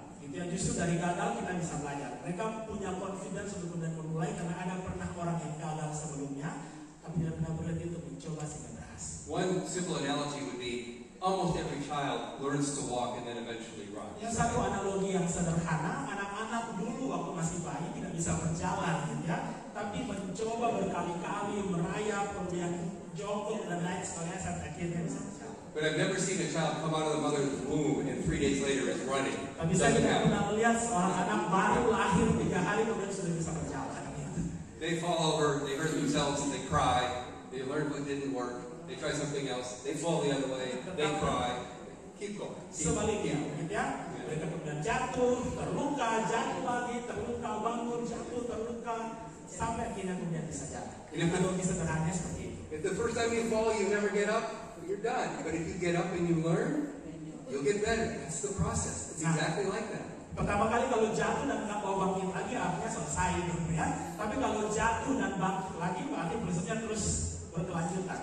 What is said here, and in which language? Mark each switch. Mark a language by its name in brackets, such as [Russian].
[Indonesian] Gitu ya, justru dari gagal kita bisa belajar. Mereka punya confidence untuk kemudian memulai karena ada pernah orang yang gagal sebelumnya, tapi tidak pernah berhenti untuk mencoba sehingga berhasil. kelas. [English] One simple analogy would be almost every child learns to walk and then eventually run. [Indonesian] Yang satu analogi yang sederhana, anak-anak dulu waktu masih bayi tidak bisa berjalan, gitu ya, tapi mencoba berkali-kali merayap, kemudian jongkok dan lain sebagainya sampai akhirnya bisa berjalan. [English] But I've never seen a child come out of the mother's womb and 3 days later is running. [Indonesian] Tapi saya tidak pernah melihat seorang anak baru lahir 3 hari kemudian sudah bisa berjalan. [English] They fall over, they hurt themselves, they cry, they learn what didn't work, they try something else, they fall the other way, they cry, keep going. [Indonesian] Sebaliknya, gitu ya, mereka kemudian jatuh, terluka, jatuh lagi, terluka, bangun, jatuh, terluka, sampai akhirnya kemudian bisa jalan. Analogi sederhananya seperti itu. [English] If the first time you fall, you never get up, you're done. But if you get up and you learn, you'll get better. That's the process. It's exactly like that. [Indonesian] Pertama kali kalau jatuh dan nggak mau bangkit lagi, artinya selesai gitu ya. Tapi kalau jatuh dan bangkit lagi, berarti prosesnya terus berkelanjutan.